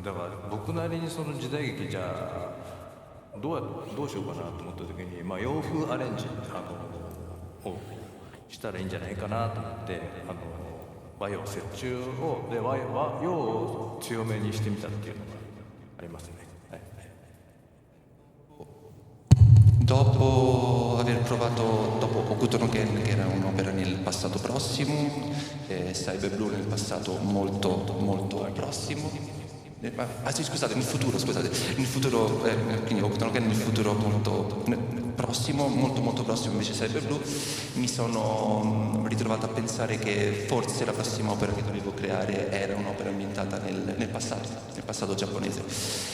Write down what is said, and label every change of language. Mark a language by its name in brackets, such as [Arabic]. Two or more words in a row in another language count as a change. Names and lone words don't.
[Japanese] だから僕なりにその時代劇じゃあどうしようかなと思った時に、洋風アレンジをしたらいいんじゃないかなと思って和洋折衷をで和洋を強めにしてみたっていうのがありますね。 [Italian] Dopo aver provato, dopo Hokuto no Ken, che era un'opera nel passato prossimo, Cyber Blue nel passato molto prossimo, sì, scusate, nel futuro, quindi Hokuto no Ken nel futuro molto prossimo, molto prossimo invece Cyber Blue, mi sono ritrovato a pensare che forse la prossima opera che dovevo creare era un'opera ambientata nel passato giapponese.